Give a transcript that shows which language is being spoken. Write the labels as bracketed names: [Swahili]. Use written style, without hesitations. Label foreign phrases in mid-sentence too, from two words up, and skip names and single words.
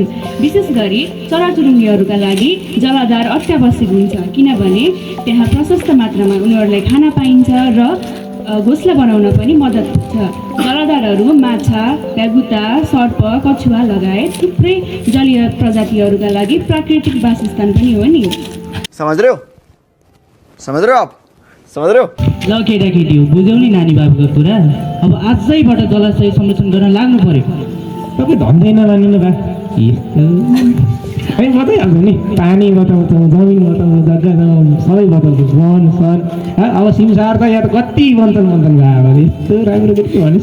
[Nepali] विशेष गरी चराचुरुङ्गीहरूका लागि जलाधार अत्यावश्यक हुन्छ, किनभने त्यहाँ प्रशस्त मात्रामा उनीहरूलाई खाना पाइन्छ र घोसला बनाउन पनि मद्दत पुग्छ। जलाधारहरू माछा, भ्यागुता, सर्प, कछुवा लगायत थुप्रै जलीय प्रजातिहरूका लागि प्राकृतिक वासस्थान पनि हो नि। [Hindi] समझ रहे हो आप समझ रहे हो? [Nepali] ल केटाकेटी हो, बुझ्यौ नि नानी बाबुको कुरा। अब आजैबाट जलाशय संरक्षण गर्न लाग्नु पर्यो। तपाईँ धन्दै नलानु न बा, यस्तो हामी बताइहाल्छौँ नि, पानी बताउँछौँ, जमिन बताउँछौँ, जग्गा जग्गा सबै बताउँछौँ, वन सन। अब सिमसार त यहाँ त कति बन्छन् भयो, यस्तो राम्रो के भनेछ।